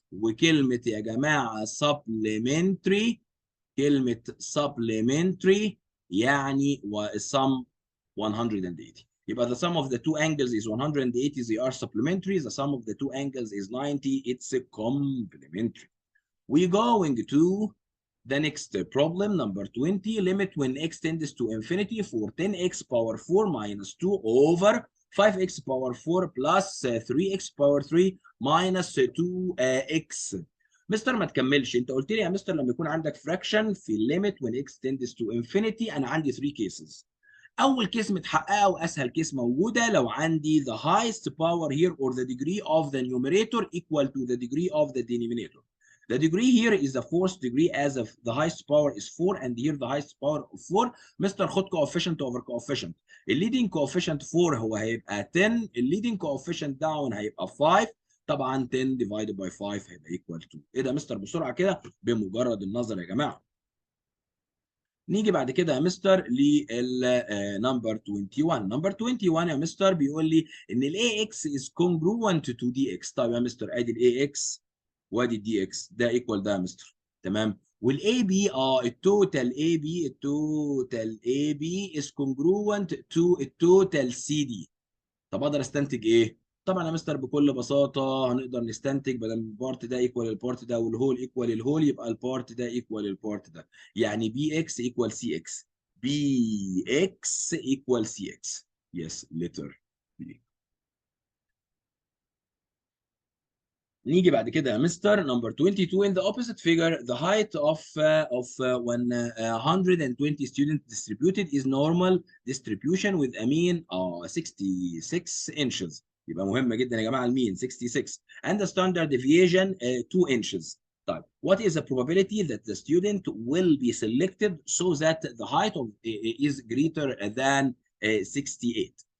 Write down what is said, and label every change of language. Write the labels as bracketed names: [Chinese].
[Arabic] وكلمه يا جماعه supplementary، كلمه supplementary يعني والسم 180. [English] يبقى the sum of the two angles is 180. They are supplementary. The sum of the two angles is 90. It's a complementary. We going to the next problem, number 20. Limit when x tends to infinity for 10x power 4 minus 2 over 5x power 4 plus 3x power 3 minus 2x. [Arabic] مستر ما تكملش، انت قلت لي يا مستر لما يكون عندك fraction في limit when x tends to infinity. انا عندي 3 cases. اول كيس متحققه واسهل كيس موجوده لو عندي [English] the highest power here or the degree of the numerator equal to the degree of the denominator. The degree here is the fourth degree as of the highest power is 4 and here the highest power of 4. مستر خد coefficient over coefficient. leading coefficient 4 [Arabic] هو هيبقى [English] 10. leading coefficient down [Arabic] هيبقى [English] 5. [Arabic] طبعا 10 divided by 5 هيبقى [English] equal to [Arabic] ايه ده مستر بسرعه كده بمجرد النظر يا جماعه. نيجي بعد كده يا مستر للنمبر 21. نمبر 21 يا مستر بيقول لي ان الاي اكس از [English] congruent to [Arabic] دي اكس. طيب يا مستر ادي الاي اكس وادي الدي اكس، ده ايكوال ده يا مستر. تمام. والاي بي التوتال اي بي از congruent to التوتال سي دي. طب اقدر استنتج ايه؟ طبعا يا مستر بكل بساطه هنقدر نستنتج بدل البارت ده ايكوال البارت ده والهول ايكوال الهول يبقى البارت ده ايكوال البارت ده. [English] يعني B X equal C X. B X equal C X. Yes letter B. [Arabic] نيجي بعد كده يا مستر نمبر 22. [English] in the opposite figure the height of 120 students distributed is normal distribution with a mean 66 inches. [Arabic] يبقى مهمة جدا يا جماعة المين 66 [English] and the standard deviation 2 inches. طيب what is the probability that the student will be selected so that the height of is greater than 68.